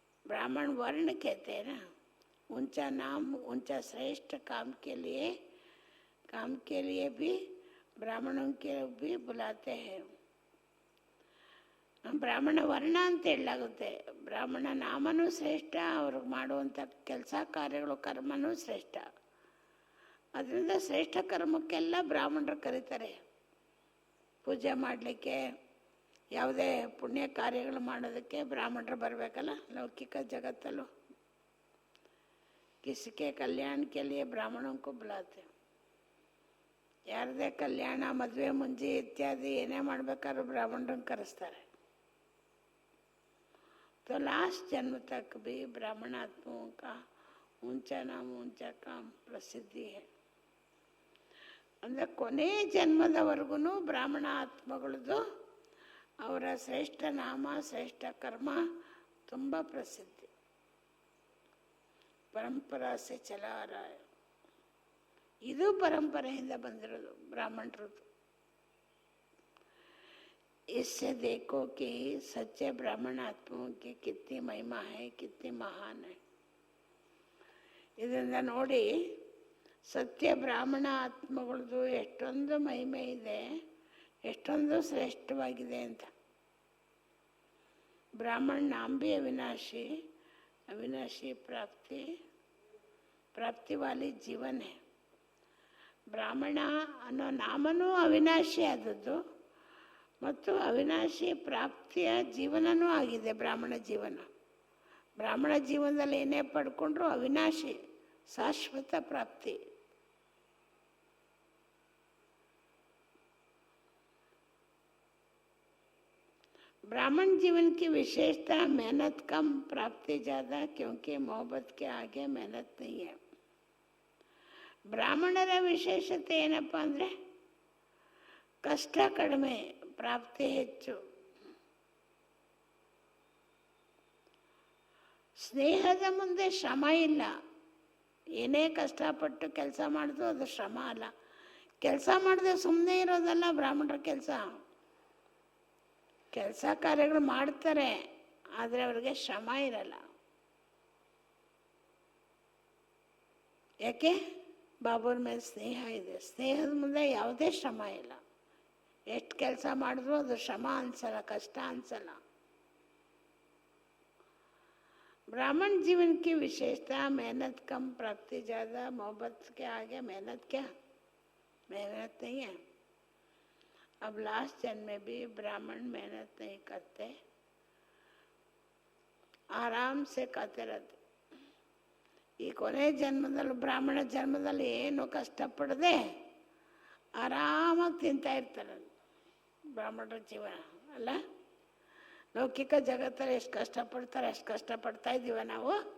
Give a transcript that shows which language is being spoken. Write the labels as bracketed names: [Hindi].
[Hindi] ब्राह्मण वर्ण कहते हैं ना, ऊंचा नाम ऊंचा श्रेष्ठ काम के लिए भी ब्राह्मणों के भी बुलाते हैं. [Kannada] ಬ್ರಾಹ್ಮಣ ವರ್ಣ ಅಂತ ಹೇಳಲಾಗುತ್ತೆ. ಬ್ರಾಹ್ಮಣ ನಾಮನೂ ಶ್ರೇಷ್ಠ, ಅವ್ರಿಗೆ ಮಾಡುವಂಥ ಕೆಲಸ ಕಾರ್ಯಗಳು ಕರ್ಮನೂ ಶ್ರೇಷ್ಠ. ಅದರಿಂದ ಶ್ರೇಷ್ಠ ಕರ್ಮಕ್ಕೆಲ್ಲ ಬ್ರಾಹ್ಮಣರು ಕರೀತಾರೆ. ಪೂಜೆ ಮಾಡಲಿಕ್ಕೆ, ಯಾವುದೇ ಪುಣ್ಯ ಕಾರ್ಯಗಳು ಮಾಡೋದಕ್ಕೆ ಬ್ರಾಹ್ಮಣರು ಬರಬೇಕಲ್ಲ. ಲೌಕಿಕ ಜಗತ್ತಲ್ಲೂ [Hindi] ಕಿಸಿಕೆ ಕಲ್ಯಾಣ के लिए ಬ್ರಾಹ್ಮಣों को बुलाते. [Kannada] ಯಾರದೇ ಕಲ್ಯಾಣ, ಮದುವೆ ಮುಂಜಿ ಇತ್ಯಾದಿ ಏನೇ ಮಾಡಬೇಕಾದ್ರೂ ಬ್ರಾಹ್ಮಣರನ್ನು ಕರೆಸ್ತಾರೆ. [Hindi] तो लास्ट जन्म तक भी ब्राह्मण आत्माओं का ऊंचा नाम ऊंचा काम प्रसिद्धि है. [Kannada] ಅಂದರೆ ಕೊನೆ ಜನ್ಮದವರೆಗೂ ಬ್ರಾಹ್ಮಣ ಆತ್ಮಗಳದ್ದು ಅವರ ಶ್ರೇಷ್ಠ ನಾಮ ಶ್ರೇಷ್ಠ ಕರ್ಮ ತುಂಬ ಪ್ರಸಿದ್ಧಿ. [Hindi] ಪರಂಪರಾ ಸೆ ಚಲಾ ರहा है. [Kannada] ಇದು ಪರಂಪರೆಯಿಂದ ಬಂದಿರೋದು ಬ್ರಾಹ್ಮಣರದ್ದು. [Hindi] इससे देखो कि सच्चे ब्राह्मण आत्माओं की कितनी महिमा है, कितनी महान है. [Kannada] ಇದರಿಂದ ನೋಡಿ ಸತ್ಯ ಬ್ರಾಹ್ಮಣ ಆತ್ಮಗಳದ್ದು ಎಷ್ಟೊಂದು ಮಹಿಮೆ ಇದೆ, ಎಷ್ಟೊಂದು ಶ್ರೇಷ್ಠವಾಗಿದೆ ಅಂತ. [Hindi] ಬ್ರಾಹ್ಮಣ ನಾಮ भी अविनाशी, अविनाशी ಪ್ರಾಪ್ತಿ ವಾಲಿ ಜೀವನ है. [Kannada] ಬ್ರಾಹ್ಮಣ ಅನ್ನೋ ನಾಮನೂ ಅವಿನಾಶಿ ಆದದ್ದು ಮತ್ತು ಅವಿನಾಶಿ ಪ್ರಾಪ್ತಿಯ ಜೀವನನೂ ಆಗಿದೆ ಬ್ರಾಹ್ಮಣ ಜೀವನ. ಬ್ರಾಹ್ಮಣ ಜೀವನದಲ್ಲಿ ಏನೇ ಪಡ್ಕೊಂಡ್ರೂ ಅವಿನಾಶಿ ಶಾಶ್ವತ ಪ್ರಾಪ್ತಿ. [Hindi] ब्राह्मण जीवन की विशेषता मेहनत कम प्राप्ति ज़्यादा, क्योंकि मोहब्बत के आगे मेहनत नहीं है. [Kannada] ಬ್ರಾಹ್ಮಣರ ವಿಶೇಷತೆ ಏನಪ್ಪ ಅಂದರೆ ಕಷ್ಟ ಕಡಿಮೆ, ಪ್ರಾಪ್ತಿ ಹೆಚ್ಚು. ಸ್ನೇಹದ ಮುಂದೆ ಶ್ರಮ ಇಲ್ಲ. ಏನೇ ಕಷ್ಟಪಟ್ಟು ಕೆಲಸ ಮಾಡಿದ್ರು ಅದು ಶ್ರಮ ಅಲ್ಲ. ಕೆಲಸ ಮಾಡದೆ ಸುಮ್ಮನೆ ಇರೋದಲ್ಲ ಬ್ರಾಹ್ಮಣರ ಕೆಲಸ. ಕೆಲಸ ಕಾರ್ಯಗಳು ಮಾಡ್ತಾರೆ, ಆದರೆ ಅವ್ರಿಗೆ ಶ್ರಮ ಇರಲ್ಲ. ಯಾಕೆ? ಬಾಬುರ ಮೇಲೆ ಸ್ನೇಹ ಇದೆ. ಸ್ನೇಹದ ಮುಂದೆ ಯಾವುದೇ ಶ್ರಮ ಇಲ್ಲ. ಎಷ್ಟು ಕೆಲಸ ಮಾಡಿದ್ರು ಅದು ಶ್ರಮ ಅನ್ಸಲ್ಲ, ಕಷ್ಟ ಅನ್ಸಲ್ಲ. [Hindi] ब्राह्मण जीवन की विशेषता मेहनत कम प्राप्ति ज़्यादा, मोहब्बत के आगे मेहनत क्या? मेहनत नहीं है. अब लास्ट जन्म में भी ब्राह्मण मेहनत नहीं करते, आराम से खाते रहते. [Kannada] ಈ ಕೊನೆ ಜನ್ಮದಲ್ಲೂ ಬ್ರಾಹ್ಮಣ ಜನ್ಮದಲ್ಲಿ ಏನು ಕಷ್ಟಪಡದೆ ಆರಾಮಾಗಿ ತಿಂತಾ ಇರ್ತಾರೆ. ಬ್ರಾಹ್ಮಣರ ಜೀವನ ಅಲ್ಲ. ಲೌಕಿಕ ಜಗತ್ತಲ್ಲಿ ಎಷ್ಟು ಕಷ್ಟಪಡ್ತಾರೆ ಅಷ್ಟು ಕಷ್ಟಪಡ್ತಾ ಇದ್ದೀವ ನಾವು.